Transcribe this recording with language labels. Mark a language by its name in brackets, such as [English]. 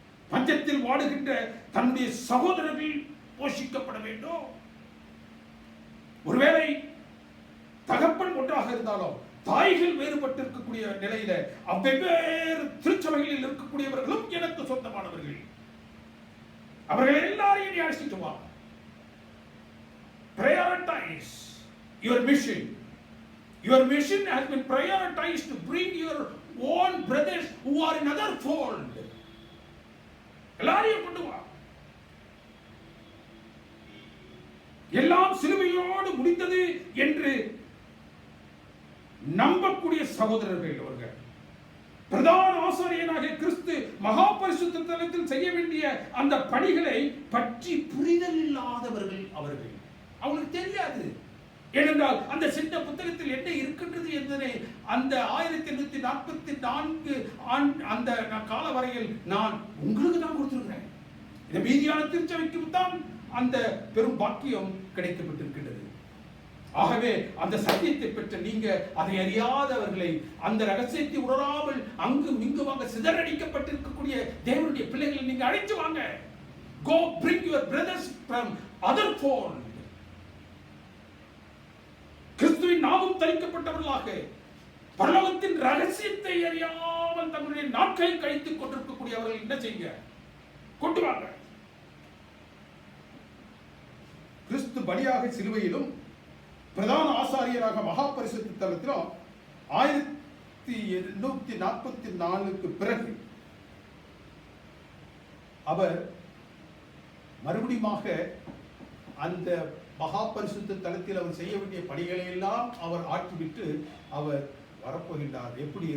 [Tamil] பஞ்சத்தில் வாடுகின்ற தன்னுடைய சகோதரர்கள் போஷிக்கப்பட வேண்டும். ஒருவேளை தகப்பன் ஒன்றாக இருந்தாலும் தாய்கள் வேறுபட்டு இருக்கக்கூடிய நிலையில அவ்வேறு திருச்சபைகளில் இருக்கக்கூடியவர்களும் எனக்கு சொந்தமானவர்கள். அவர்கள் எல்லாரையும் நீ அழைச்சிட்டு வா. [English] Prioritize your mission. Your mission has been prioritized to bring your own brothers who are in other fold. [Tamil] எல்லாரையும் கொண்டு வா. எல்லாம் சிலுவையோடு முடிந்தது என்று நம்பக்கூடிய சகோதரர்கள் அவர்கள். பிரதான ஆசாரியனாகிய கிறிஸ்து மகா பரிசுத்த தலத்தில் செய்ய வேண்டிய அந்த பணிகளை பற்றி புரிதல் இல்லாதவர்கள் அவர்கள். அவங்களுக்கு தெரியாது. ஏனென்றால் அந்த சின்ன புத்தகத்தில் என்ன இருக்கின்றது என்பதை அந்த 1844 அந்த கால வரையில் நான் உங்களுக்கு தான் கொடுத்திருக்கிறேன். இந்த மீதியான திருச்சபைக்கு தான் அந்த பெரும் பாக்கியம் கிடைக்கப்பட்டிருக்கின்றது. ஆகவே அந்த சத்தியத்தை பெற்ற நீங்க அதை அறியாதவர்களை, அந்த ரகசியத்தை உணராமல் அங்கும் இங்குமாக சிதறடிக்கப்பட்டிருக்கக்கூடிய தேவனுடைய பிள்ளைகளை நீங்க அழைத்து வாங்க. [English] Go bring your brothers from other fold. [Tamil] கிறிஸ்துவின் நாமம் தரிக்கப்பட்டவர்களாக பரலோகத்தின் ரகசியத்தை அறியாமல் தங்களுடைய நாட்களை கழித்துக் கொண்டிருக்கக்கூடியவர்கள் என்ன செய்யுங்க? கொண்டு வாங்க. கிறிஸ்து பலியாக சிலுவையிலும் பிரதான ஆசாரியராக மகா பரிசுத்த தலத்திலும் 1844 பிறகு அவர் மறுபடியுமாக அந்த மகா பரிசுத்த தலத்தில் அவர் செய்ய வேண்டிய பணிகளை எல்லாம் அவர் ஆற்றிவிட்டு அவர் வரப்போகின்றார். எப்படி?